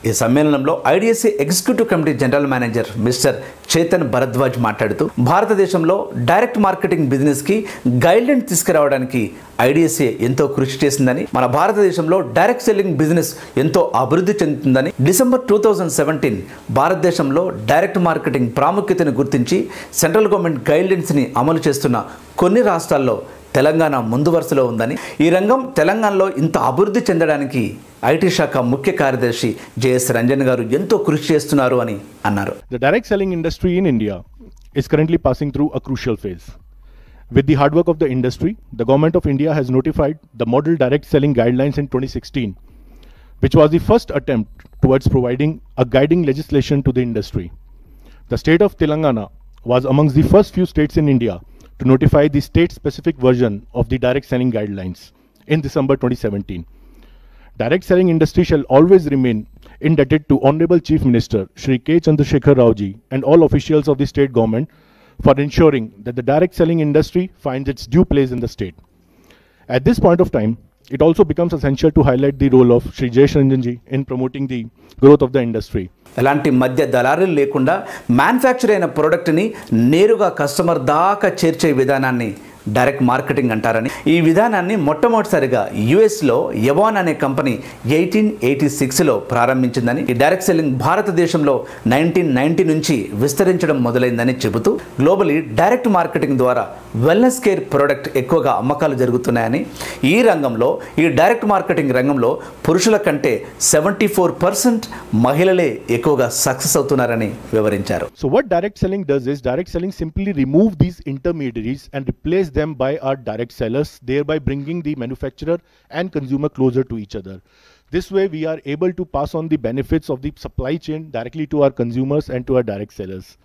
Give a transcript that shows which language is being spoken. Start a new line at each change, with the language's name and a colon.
Telugu: ఈ సమ్మేళనంలో IDSA executive committee general manager mister Chetan Bharadwaj మాట్లాడుతూ భారతదేశంలో డైరెక్ట్ మార్కెటింగ్ బిజినెస్కి గైడ్లైన్ తీసుకురావడానికి ఐడిఎస్ఏ ఎంతో కృషి చేసిందని, మన భారతదేశంలో డైరెక్ట్ సెల్లింగ్ బిజినెస్ ఎంతో అభివృద్ధి చెందుతుందని, December 2017 భారతదేశంలో డైరెక్ట్ మార్కెటింగ్ ప్రాముఖ్యతను గుర్తించి సెంట్రల్ గవర్నమెంట్ గైడ్లైన్స్ని అమలు చేస్తున్న కొన్ని రాష్ట్రాల్లో తెలంగాణ ముందు వరుసలో ఉందని, ఈ రంగం తెలంగాణలో ఇంత అభివృద్ధి చెందడానికి ఐటీ శాఖ ముఖ్య కార్యదర్శి జేఎస్ రంజన్ గారు ఎంతో కృషి చేస్తున్నారు అని అన్నారు.
English: The direct selling industry in India is currently passing through a crucial phase. With the hard work of the industry, the Government of India has notified the Model Direct Selling Guidelines in 2016, which was the first attempt towards providing a guiding legislation to the industry. The state of Telangana was amongst the first few states in India to notify the state-specific version of the direct selling guidelines in December 2017. Direct selling industry shall always remain indebted to Honorable Chief Minister Shri K. Chandrasekhar Rao ji and all officials of the state government for ensuring that the direct selling industry finds its due place in the state. At this point of time, it also becomes essential to highlight the role of Shri Jayesh Ranjan ji in promoting the growth of the industry.
Telugu: ఎలాంటి మధ్య దళారులు లేకుండా manufacture అయిన ప్రోడక్ట్ని నేరుగా customer దాకా చేర్చే విధానాన్ని డైరెక్ట్ మార్కెటింగ్ అంటారని, ఈ విధానాన్ని మొట్టమొదటిసారిగా యుఎస్లో ఎవోన్ అనే కంపెనీ 1886లో ప్రారంభించిందని, ఈ డైరెక్ట్ సెల్లింగ్ భారతదేశంలో 1990 నుంచి విస్తరించడం మొదలైందని చెబుతూ గ్లోబలీ డైరెక్ట్ మార్కెటింగ్ ద్వారా వెల్నెస్ కేర్ ప్రోడక్ట్ ఎక్కువగా అమ్మకాలు జరుగుతున్నాయని, ఈ రంగంలో ఈ డైరెక్ట్ మార్కెటింగ్ రంగంలో పురుషుల కంటే 74% మహిళలే ఎక్కువగా సక్సెస్ అవుతున్నారని వివరించారు.
English: So what direct selling does is direct selling simply remove these intermediaries and replace them by our direct sellers, thereby bringing the manufacturer and consumer closer to each other. This way we are able to pass on the benefits of the supply chain directly to our consumers and to our direct sellers.